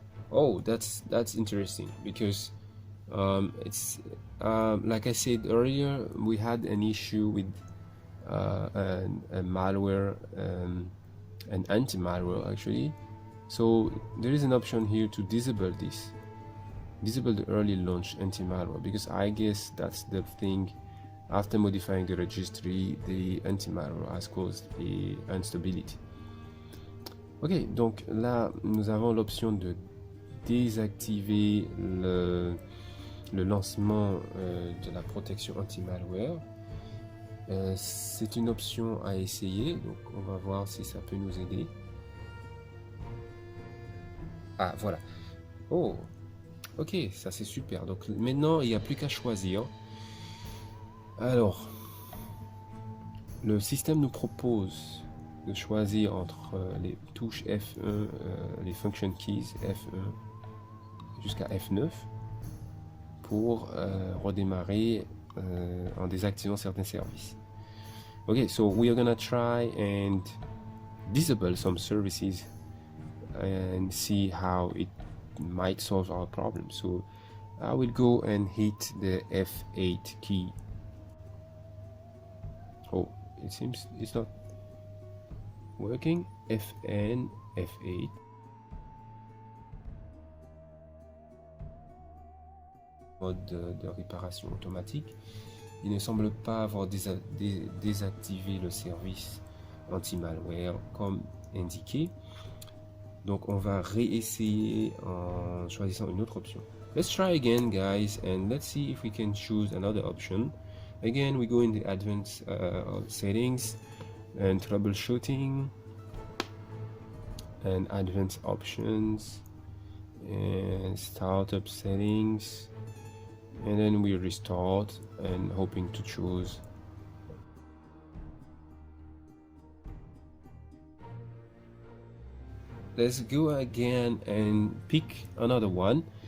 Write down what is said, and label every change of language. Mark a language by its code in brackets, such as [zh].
[en] Oh, that's interesting because it's like I said earlier, we had an issue with a malware, an anti-malware actually. So there is an option here to disable this. Disable the early launch anti-malware, because I guess that's the thing. After modifying the registry, the anti-malware has caused a instability. [fr] Ok, donc là nous avons l'option de désactiver le lancement de la protection anti-malware. C'est une option à essayer, donc on va voir si ça peut nous aider. Ah voilà. Oh, ok, ça c'est super. Donc maintenant il n'y a plus qu'à choisir. Alors, le système nous propose de choisir entre les touches F1, les function keys F1 jusqu'à F9 pour redémarrer en désactivant certains services. [en] Ok, so we are gonna try and disable some services and see how it might solve our problem. So I will go and hit the F8 key. Oh, it seems it's not working. Fn F8. [fr] Mode de réparation automatique. Il ne semble pas avoir désactivé le service anti-malware comme indiqué. Donc on va réessayer en choisissant une autre option. [en] Let's try again guys and let's see if we can choose another option. Again we go in the advanced settings and troubleshooting and advanced options and startup settings, and then we restart and hoping to choose let's go again and pick another one.